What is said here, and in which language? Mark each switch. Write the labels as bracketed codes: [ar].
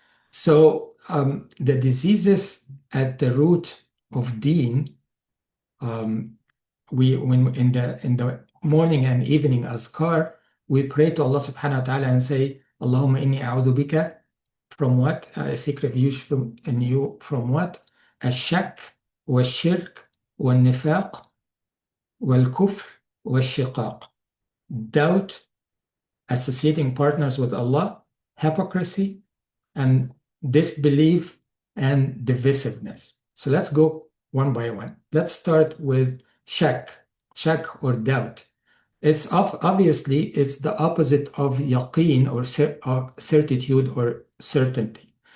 [en] So the diseases at the root of deen, we when in the morning and evening azkar, we pray to Allah subhanahu wa ta'ala and say, [ar] Allahumma inni a'udhu bika [en] from what? I seek refuge from in you from what? [ar] الشك والشرك والنفاق والكفر والشقاق. [en] Doubt, associating partners with Allah, hypocrisy, and disbelief and divisiveness. So let's go one by one. Let's start with shak or doubt. It's obviously it's the opposite of yaqeen or certitude or certainty.